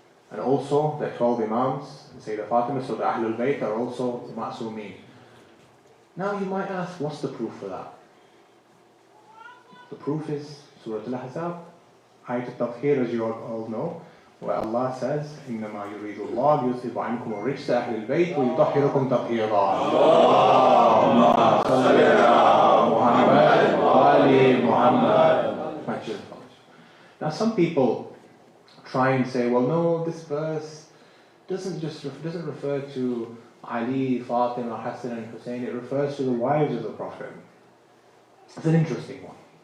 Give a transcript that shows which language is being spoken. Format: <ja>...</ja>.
<en>And also the 12 Imams, Sayyidah Fatima, so the Ahlul Bayt are also ma'soomeen. Now you might ask, what's the proof for that? The proof is Surah Al-Ahzab, Ayat al-Tafhir, as you all know, where Allah says,</en> <ar>إِنَّمَا يُرِيدُ اللَّهُ لِيُذْهِبَ عَنْكُمُ الرِّجْسَ أَهْلِ الْبَيْتِ وَيُطَهِّرَكُمْ تَطْهِيرًا. اللهم صل على محمد وآل محمد.</ar> <en>Now some people try and say, well, no, this verse doesn't refer to Ali, Fatima, Hassan and Hussein. It refers to the wives of the Prophet. It's an interesting one.</en>